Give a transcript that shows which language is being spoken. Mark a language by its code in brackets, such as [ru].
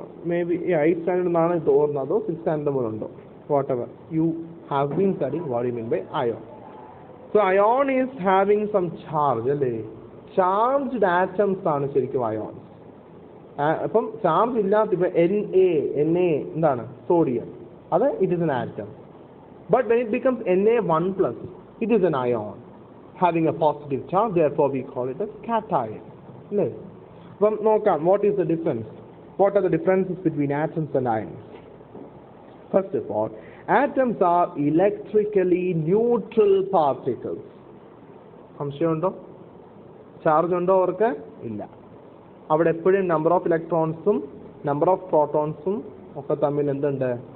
[en] may be 8th standard [ml] എന്നാണ് തോന്നുന്നത്, അതോ [en] 6th standard [ml] മുതലുണ്ടോ? [en] Whatever you have been studying, what you mean by ion? So ion is having some charge [ml] അല്ലേ? [en] charged atoms [ml] ആണ് ശരിക്കും [en] Ion. [ml] അപ്പം charge ഇല്ലാത്ത ഇപ്പം Na എന്താണ്? [en] Sodium. [ml] അത് [en] It is an atom. But when it becomes Na1+, it is an ion having a positive charge. Therefore, we call it as cation. [ml] അല്ലേ? അപ്പം നോക്കാം, [en] what is the difference? What are the differences between atoms and ions? First of all, atoms are electrically neutral particles. [ml] സംശയമുണ്ടോ? Charge ഉണ്ടോ അവർക്ക്? ഇല്ല. അവിടെ എപ്പോഴും number of ഇലക്ട്രോൺസും number of പ്രോട്ടോൺസും ഒക്കെ തമ്മിൽ എന്തുണ്ട്?